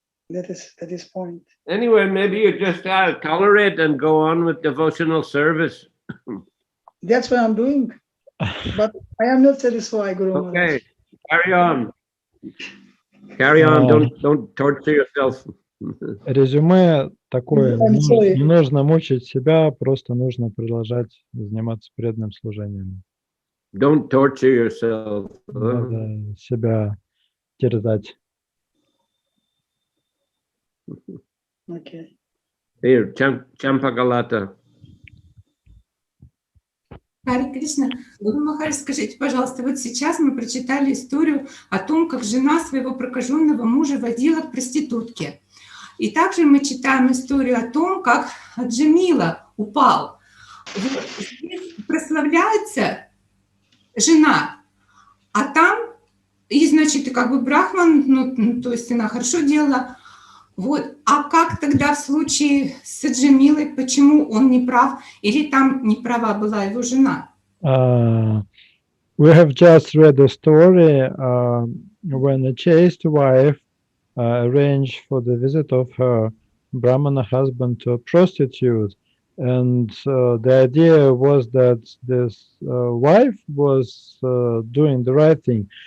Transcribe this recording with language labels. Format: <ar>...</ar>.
<en>That is point. Anyway, maybe you just tolerate and go on with devotional service. That's what I'm doing. But I am not satisfied, Guru Maharaj. Okay, carry on. Carry on, don't torture yourself.</en> <ru>Резюме такое, не нужно мучить себя, просто нужно продолжать заниматься преданным служением.</ru> <en>Don't torture yourself.</en> <ru>Надо себя терзать.</ru> <en>Okay. Here, Champagalata.</en> <ru>Харе Кришна. Гуру Махарадж, скажите, пожалуйста, вот сейчас мы прочитали историю о том, как жена своего прокаженного мужа водила к проститутке. И также мы читаем историю о том, как Джамила упал. Вот здесь прославляется жена, а там, и значит, как бы брахман, ну, то есть она хорошо делала. Вот. А как тогда в случае с Джамилой, почему он не прав, или там не права была его жена?</ru> <en>We have just read the story when a chaste wife arranged for the visit of her Brahmana husband to a prostitute, and the idea was that this wife was doing the right thing.</en>